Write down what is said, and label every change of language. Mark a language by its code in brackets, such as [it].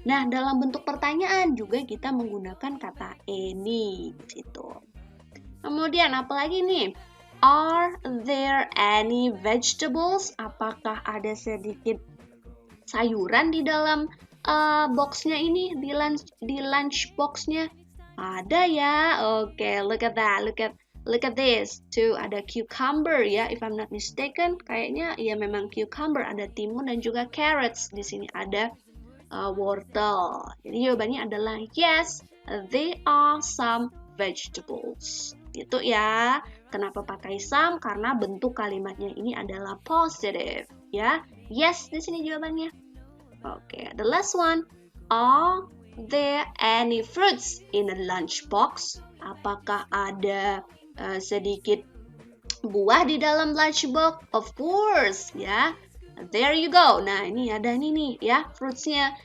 [id] Nah, dalam bentuk pertanyaan juga kita menggunakan kata any gitu. Kemudian apalagi nih? [en] Are there any vegetables? [id] Apakah ada sedikit sayuran di dalam boxnya ini, di lunch boxnya? Ada ya. [en] Oke, look at that. Look at this. [id] Tuh, ada cucumber ya, [en] if I'm not mistaken. [id] Kayaknya ya memang cucumber, ada timun dan juga carrots. Di sini ada wortel. Jadi jawabannya adalah [en] yes, there are some vegetables. [id] Gitu ya. Kenapa pakai some? Karena bentuk kalimatnya ini adalah positive ya. Yes, di sini jawabannya. Oke, [en] the last one. Are there any fruits in a lunchbox? [id] Apakah ada sedikit buah di dalam lunchbox? [en] Of course, [id] ya. [en] There you go. [id] Nah, ini ada nih ya, fruitsnya.